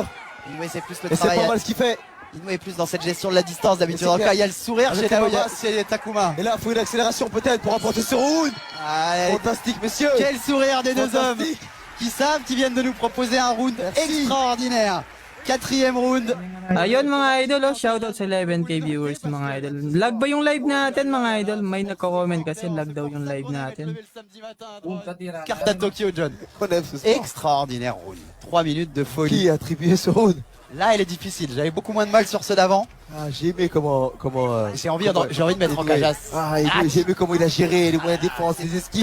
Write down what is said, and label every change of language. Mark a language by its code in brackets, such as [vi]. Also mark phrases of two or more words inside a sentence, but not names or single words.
[fr] Inoue c'est plus le Et c'est travail. pas mal ce qu'il fait. Inoue est plus dans cette gestion de la distance d'habitude. C'est clair. Il y a le sourire chez Takuma. Et là, il faut une accélération peut-être pour remporter ce round. Allez, Fantastique, messieurs. quel sourire des deux hommes Fantastique. qui savent qu'ils viennent de nous proposer un round Merci. extraordinaire. 4e round. [tl] Ayun mga idol, oh, shoutout sa 11K viewers mga idol. Lag ba yung live natin mga idol? May nagko-comment kasi lag daw yung live natin. [fr] Carte à Tokyo, John. On aime ce sport. Extraordinaire round. 3 minutes de folie. Qui a attribué ce round? Là, elle est difficile. J'avais beaucoup moins de mal sur ceux d'avant. Ah, j'ai aimé comment J'ai envie de mettre en cageasse. J'ai aimé comment il a géré les moyens de défense, les esquives.